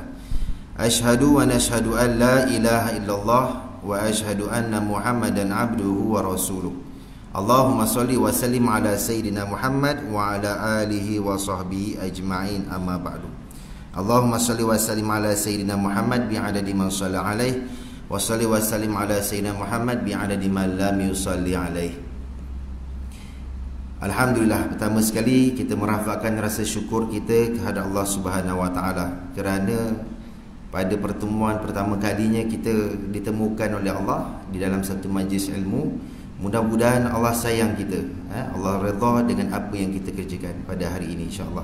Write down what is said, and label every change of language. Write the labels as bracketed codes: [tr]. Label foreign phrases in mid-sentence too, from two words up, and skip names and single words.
[ar] أشهد ونشهد أن لا إله إلا الله وأشهد أن محمدا عبده ورسوله. اللهم صل وسلم على سيدنا محمد وعلى آله وصحبه أجمعين، أما بعد. اللهم صل وسلم على سيدنا محمد بعدد من صلى عليه, وصل وسلم على سيدنا محمد بعدد من لم يصل عليه. [ms] Alhamdulillah, pertama sekali kita merafakkan rasa syukur kita kepada Allah [ar] سبحانه وتعالى [ms] kerana pada pertemuan pertama kalinya kita ditemukan oleh Allah di dalam satu majlis ilmu. Mudah-mudahan Allah sayang kita, Allah redha dengan apa yang kita kerjakan pada hari ini, insya-Allah.